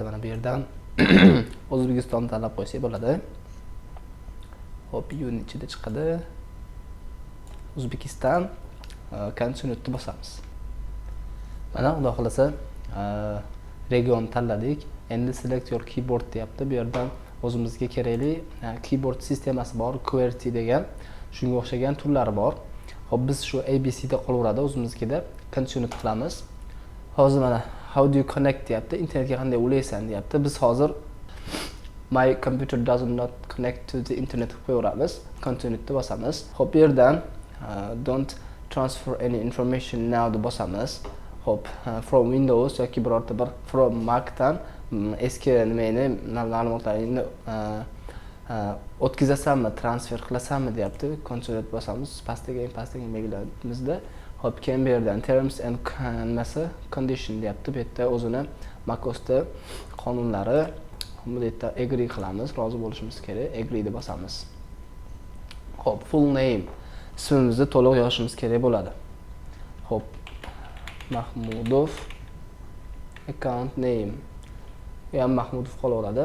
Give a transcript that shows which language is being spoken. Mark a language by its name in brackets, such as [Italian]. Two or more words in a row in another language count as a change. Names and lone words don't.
[Uzbek] Mana bu yerdan O'zbekistonni tanlab qo'ysak bo'ladi. Xo'p, yo'lning ichida chiqadi. O'zbekiston Continue'ni bosamiz. Mana xudo xolasa region tanladik. Endi [English] select your keyboard [Uzbek] deyapti. Bu yerdan o'zimizga kerakli keyboard sistemasi bor, QWERTY degan, shunga o'xshagan turlari bor. Xo'p, biz shu ABC da qolaveradi, o'zimizga Continue qilamiz. Hozir mana [English] how do you connect [Uzbek] deyapti, internetga qanday ulaysan deyapti. Biz hozir [English] my computer does not connect to the internet [Uzbek] qo'yaveramiz. Continue ni bosamiz. Xo'p, bu yerdan [English] don't transfer any information now [Uzbek] deb bosamiz. Xo'p, [English] from Windows [Uzbek] yoki birorta bir [English] from Mac [Uzbek] dan eski nimani ma'lumotlaringni o'tkazasanmi, transfer qilasanmi deyapti. Continue bosamiz. Pastdagi belgilarimizda hop keyin bu yerdan [English] terms and condition [Uzbek] deyapti. Bu yerda o'zini macOSda qonunlari, bu yerda agree qilamiz, rozi bo'lishimiz kerak. Agree deb bosamiz. Hop, [English] full name [Uzbek] ismimizni to'liq yozishimiz kerak bo'ladi. Hop, Mahmudov [English] account name [Uzbek] ham Mahmudov qolaveradi.